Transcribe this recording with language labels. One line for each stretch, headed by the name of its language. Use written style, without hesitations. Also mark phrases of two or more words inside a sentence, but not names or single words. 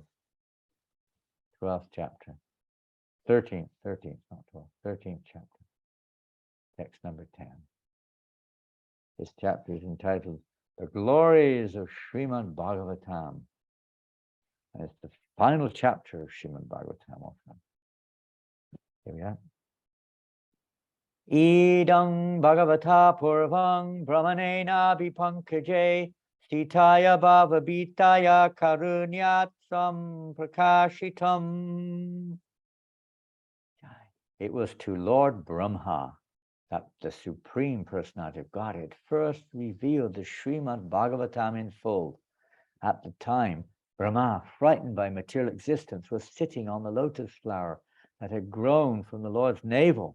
English: 12th chapter, 13th, not 12th, 13th chapter, text number 10. This chapter is entitled The Glories of Srimad Bhagavatam. And it's the final chapter of Srimad Bhagavatam also. Here we are.
Sanskrit: Idang Bhagavata Purvang Brahmanena Vipankaje Sitaya Bhavabhitaya Karunyatsam Prakashitam.
English: It was to Lord Brahma that the Supreme Personality of Godhead first revealed the Srimad Bhagavatam in full at the time Brahma, frightened by material existence, was sitting on the lotus flower that had grown from the Lord's navel.